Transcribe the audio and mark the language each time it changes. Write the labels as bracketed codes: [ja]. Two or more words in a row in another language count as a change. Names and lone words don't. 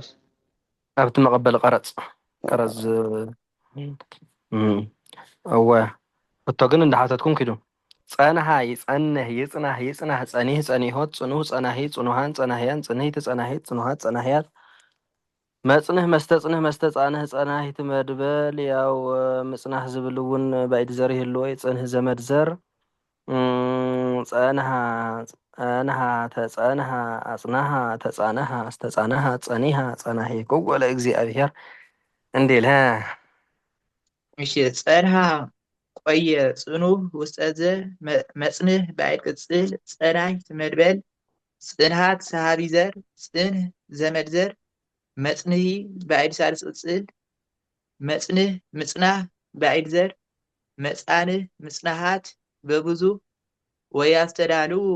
[ti] ኣብቲ መቐበሊ ቀረፅ እወ እቶ ግን እንዳሓተትኩም ኪዱ [gez] ጸንሃ ይጸንህ ይጽናህ ጸኒህ ጸኒሆት ጽኑህ ጸናሂ ጽኑሃን ጸናህያን ጽንሂት ጸናሂት ጽኑሃት ጸናህያት መጽንህ መስተጽንህ መስተጻንህ ጸናሂት መድበል [ti] ያው ምጽናህ ዝብል እውን ባይድ ዘር ይህልዎ [gez] ጽንህ ዘመድ ዘር ጸንሃ ተጸንሃ አጽናሃ ተጻነሃ አስተጻነሃ ጸኒሃ ጸናሂ ኮወለ እግዚአብሔር እንዴል እሺ [am] ጸንሃ ቆየ [gez] ጽኑህ ውስጠዘ መጽንህ ባይድ ቅጽል ጸናሂት መድበል ጽንሃት ሰሃቢ ዘር ጽንህ ዘመድ ዘር መጽንሂ ባይድ ሳልስ ቅጽል መጽንህ ምጽናህ ባይድ ዘር መጻንህ ምጽናሃት በብዙ ወያስተዳሉ